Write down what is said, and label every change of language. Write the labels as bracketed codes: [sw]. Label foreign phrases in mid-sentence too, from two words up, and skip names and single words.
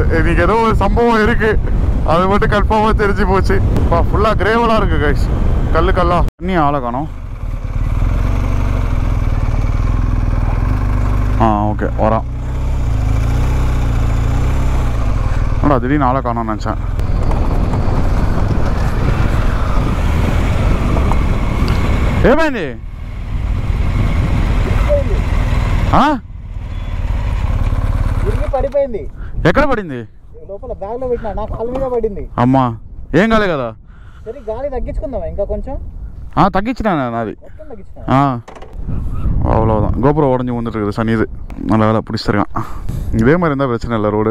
[ta] இன்னைக்கு ஏதோ ஒரு சம்பவம் இருக்கு, அது மட்டும் கன்ஃபார்மாக தெரிஞ்சு போச்சு. ஃபுல்லாக கிரேவலாக இருக்கு கைஸ், கல்லா. இன்னும் ஆளை காணோம். ஓகே வரான். திடீர்னு ஆளை காணோம்னு நினச்சேன். [te] ఏమైంది? పడిపోయింది. ఎక్కడ పడింది? లోపల బ్యాగ్ లో పెట్టినా, నా కాలు మీద పడింది. అమ్మా ఏం కాలే కదా? సరే గాలి తగ్గించుకుందాం ఇంకా కొంచెం. తగ్గించినా నాది. [ta] அவ்வளோதான். கோபுரம் உடஞ்சி வந்துட்டு இருக்குது சனி. இது நல்ல வேலை பிடிச்சிருக்கான். இதே மாதிரி இருந்தால் பிரச்சனை இல்லை ரோடு.